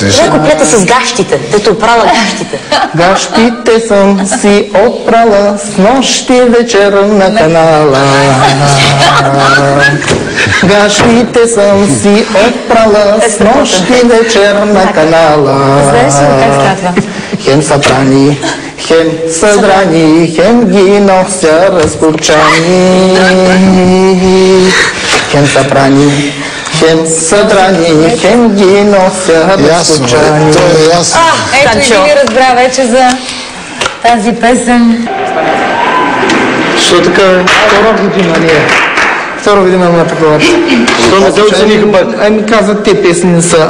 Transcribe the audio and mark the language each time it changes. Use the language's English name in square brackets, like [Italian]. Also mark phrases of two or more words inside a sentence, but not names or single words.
[Bulgarian] Това куплета с гащите, дето опрала гащите. Гащите съм си опрала с нощи вечер на канала. Гащите съм си опрала с нощи вечер на канала. Знаеш ли как става? Хем са прани, хем са драни, хем ги нося разкопчани. Хем са прани, хем са драни, хем ги нося разкопчани. То е ясно. Ето и ви разбра вече за тази песен. Що така? Втора година ли е? Втора година на такова. Що не те оцениха пак? Ами казват, те песни не са.